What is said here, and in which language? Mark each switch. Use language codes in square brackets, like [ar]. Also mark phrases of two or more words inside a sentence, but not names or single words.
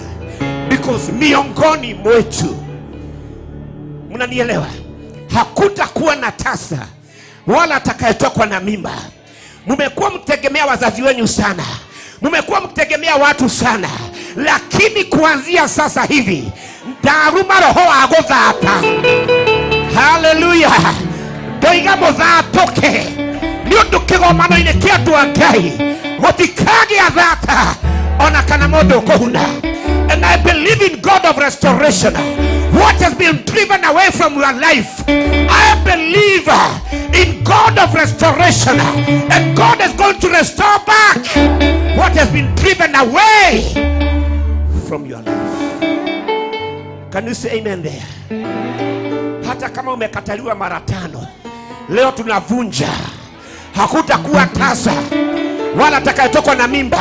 [sw] Because miongoni mwetu, mnanielewa, hakutakuwa na tasa wala atakayetokwa na mimba. Mmekuwa mtegemea wazazi wenu sana, mmekuwa mtegemea watu sana, lakini kuanzia sasa hivi [ki] ndaruma roho agothata. [en] Hallelujah. [ki] Doiga muthatoke ni undu kigomano ine kia andu a Ngai mutikage athata ona kana mundu kuhuna. [en] And I believe in God of restoration. What has been driven away from your life, I believe in God of restoration, and God is going to restore back what has been driven away from your life. Can you say amen there? [sw] Hata kama umekataliwa mara 5, leo tunavunja. Hakutakuwa tasa wala atakayetokwa na mimba.